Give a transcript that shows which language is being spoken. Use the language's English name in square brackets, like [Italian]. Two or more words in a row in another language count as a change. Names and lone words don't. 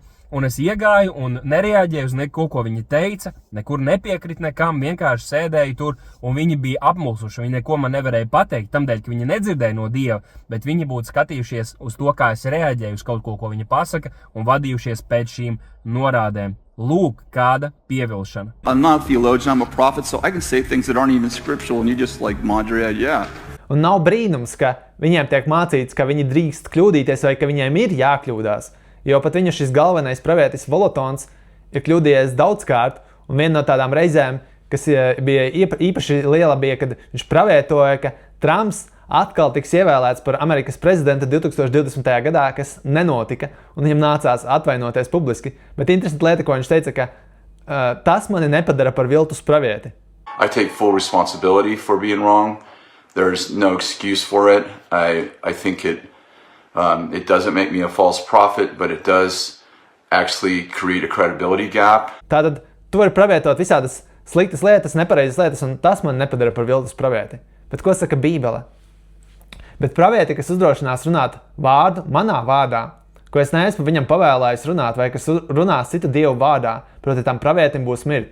[Latvian] Un es iegāju un nereaģēju uz neko, ko viņi teica, nekur nepiekrita nekam, vienkārši sēdēju tur, un viņi bija apmulsuši. Viņi neko man nevarēja pateikt, tamdēļ, ka viņi nedzirdēja no Dieva, bet viņi būtu skatījušies uz to, kā es reaģēju uz kaut ko, ko viņi pasaka, un vadījušies pēc šīm norādēm. Lūk, kāda pievilšana. [English] I'm not a theologian, I'm a prophet, so I can say things that aren't even scriptural, and you just like Madre, yeah. [Latvian] Un nav brīnums, ka viņiem tiek mācīts, ka viņi drīkst kļūdīties vai ka viņiem ir jākļūdās. Jo pat viņa šis galvenais pravietis Volotons ir kļūdījies daudzkārt, un viena no tādām reizēm, kas bija īpaši liela, bija, kad viņš pravietoja, ka Trumps atkal tiks ievēlēts par Amerikas prezidentu 2020. gadā, kas nenotika, un viņam nācās atvainoties publiski. Bet interesanti lieta, ko viņš teica, ka tas mani nepadara par viltus pravieti. [English] I take full responsibility for being wrong. There's no excuse for it. I think it doesn't make me a false prophet, but it does actually create a credibility gap. [Latvian] Tātad tu vari pravietot visādas sliktas lietas, nepareizas lietas, un tas man nepadara par viltus pravieti. Bet ko saka Bībele? Bet pravieti, kas uzdrošinās runāt vārdu manā vārdā, ko es neesmu viņam pavēlējis runāt, vai kas runās citu dievu vārdā, proti tam pravietim būs mirt.